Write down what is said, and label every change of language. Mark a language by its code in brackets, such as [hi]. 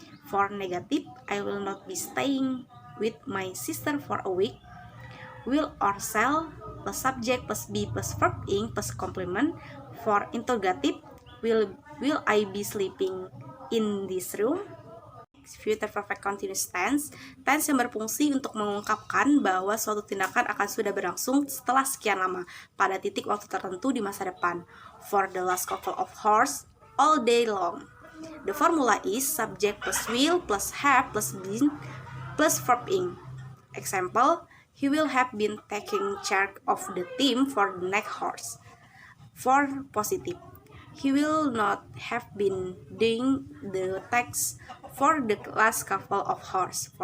[en] For negative, I will not be staying with my sister for a week. Will or shall plus subject plus be plus verb ing plus complement. For interrogative, will I be sleeping in this room? [id] Future perfect continuous tense yang berfungsi untuk mengungkapkan bahwa suatu tindakan akan sudah berlangsung setelah sekian lama pada titik waktu tertentu di masa depan. [en] For the last couple of hours, all day long. The formula is subject plus will plus have plus been plus verb ing. Example, he will have been taking charge of the team for the next hours. For positive, he will not have been doing the tasks for the last couple of hours.